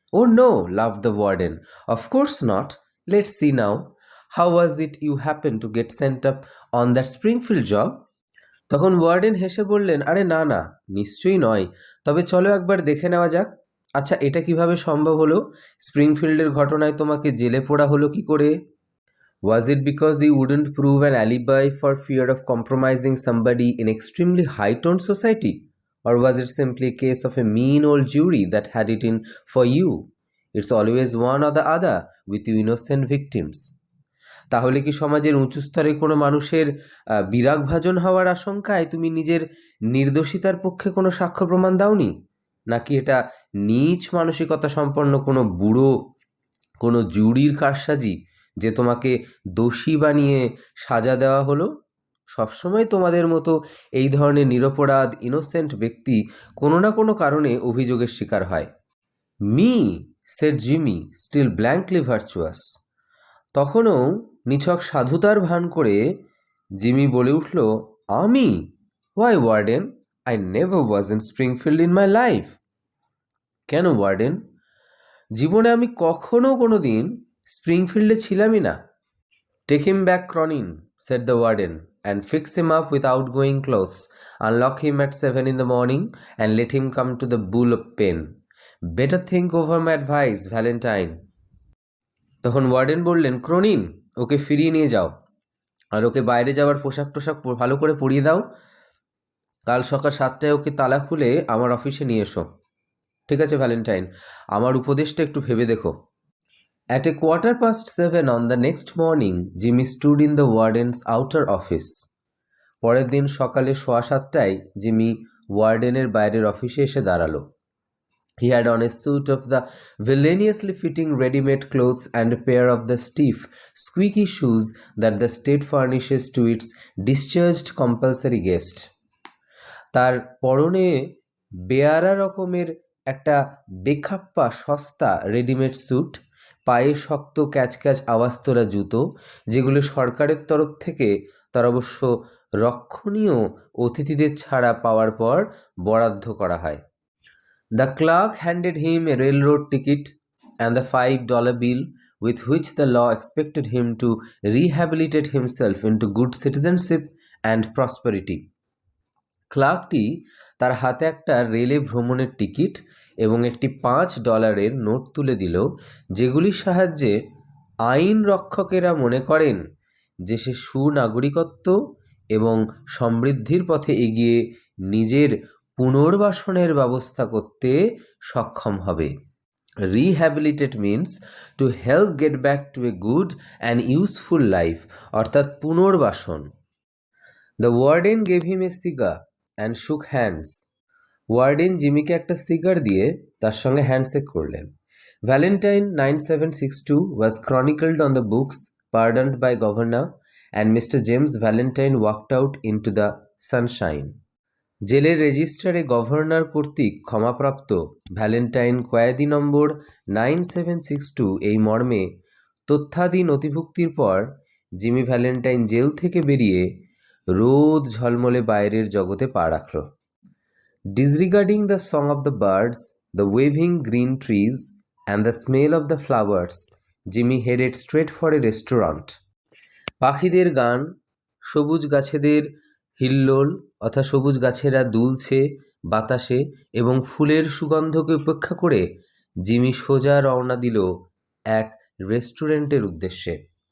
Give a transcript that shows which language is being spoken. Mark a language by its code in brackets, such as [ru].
[en] Oh no, love the warden, of course not, let's see now, how was it you happen to get sent up on that Springfield job? [bn] তখন warden হেসে বললেন, আরে না না, নিশ্চয়ই নয়, তবে চলো একবার দেখে নেওয়া যাক। আচ্ছা, এটা কিভাবে সম্ভব হলো? স্প্রিংফিল্ডের ঘটনায় তোমাকে জেলে পোড়া হলো কি করে? [en] Was it because you wouldn't prove an alibi for fear of compromising somebody in extremely high-toned society? Or was it simply a case of a mean old jury that had it in for you? It's always one or the other with you innocent victims. [bn] তাহলে কি সমাজের উঁচু স্তরে কোনো মানুষের বিরাগভাজন হওয়ার আশঙ্কায় তুমি নিজের নির্দোষিতার পক্ষে কোনো সাক্ষ্য প্রমাণ দাওনি? নাকি এটা নীচ মানসিকতা সম্পন্ন কোনো বুড়ো কোনো জুরির কারসাজি যে তোমাকে দোষী বানিয়ে সাজা দেওয়া হলো? সবসময় তোমাদের মতো এই ধরনের নিরপরাধ ইনোসেন্ট ব্যক্তি কোনো না কোনো কারণে অভিযোগের শিকার হয়। [en] Me, said Jimmy, still blankly virtuous. [bn] তখনও নিছক সাধুতার ভান করে জিমি বলে উঠল, আমি? [en] Why warden, I never was in Springfield in my life. [bn] কেন ওয়ার্ডেন, জীবনে আমি কখনো কোনো দিন স্প্রিংফিল্ডে ছিলামই না। [en] Take him back Cronin, said the warden, and fix him up with outgoing clothes. Unlock him at 7 in the morning and let him come to the bull of pen. Better think over my advice, Valentine. [bn] তখন warden বললেন, ক্রনিন, ওকে ফিরিয়ে নিয়ে যাও, আর ওকে বাইরে যাওয়ার পোশাক টোশাক ভালো করে পরিয়ে দাও। কাল সকাল 7টায় ওকে তালা খুলে আমার অফিসে নিয়ে এসো। ঠিক আছে ভ্যালেন্টাইন, আমার উপদেশটা একটু ভেবে দেখো। [en] At 7:15 on the next morning, Jimmy stood in the warden's outer office. [bn] পরের দিন সকালে 7:15 জিমি ওয়ার্ডেনের বাইরের অফিসে এসে দাঁড়ালো। [en] He had on a suit of the villainously fitting ready-made clothes and a pair of the stiff, squeaky shoes that the state furnishes to its discharged compulsory guest. [bn] তার পরনে বেয়ারা রকমের একটা বেখাপ্পা সস্তা রেডিমেড স্যুট, পায়ে শক্ত ক্যাচক্যাচ আওয়াজ তোলা জুতো, যেগুলো সরকারের তরফ থেকে তার অবশ্য রক্ষণীয় অতিথিদের ছাড়া পাওয়ার পর বরাদ্দ করা হয়। [en] The clerk handed him a railroad ticket and the $5 bill with which the law expected him to rehabilitate himself into good citizenship and prosperity. [bn] ক্লার্কটি তার হাতে একটা রেলে ভ্রমণের টিকিট এবং একটি $5 নোট তুলে দিল, যেগুলির সাহায্যে আইন রক্ষকেরা মনে করেন যে সে সুনাগরিকত্ব এবং সমৃদ্ধির পথে এগিয়ে নিজের পুনর্বাসনের ব্যবস্থা করতে সক্ষম হবে। [en] rehabilitate means to help get back to a good and useful life, [bn] অর্থাৎ পুনর্বাসন। [en] The warden gave him a cigar and shook hands. [bn] ওয়ার্ডেন জিমিকে একটা সিগার দিয়ে তার সঙ্গে হ্যান্ডশেক করলেন। [en] Valentine 9762 was chronicled on the books pardoned by governor, and Mr. James Valentine walked out into the sunshine. [bn] জেলের রেজিস্ট্রারে governor কর্তৃক ক্ষমাপ্রাপ্ত ভ্যালেন্টাইন কয়েদি নম্বর 9762 এই মর্মে তথ্যাদি নথিভুক্তির পর জিমি ভ্যালেন্টাইন জেল থেকে বেরিয়ে রোদ ঝলমলে বাইরের জগতে পা রাখল। [en] Disregarding the song of the birds, the waving green trees, and the smell of the flowers, Jimmy headed straight for a restaurant. [bn] পাখিদের গান, সবুজ গাছেদের হিল্লোল অর্থাৎ সবুজ গাছেরা দুলছে বাতাসে এবং ফুলের সুগন্ধকে উপেক্ষা করে জিমি সোজা রওনা দিল এক রেস্টুরেন্টের উদ্দেশ্যে।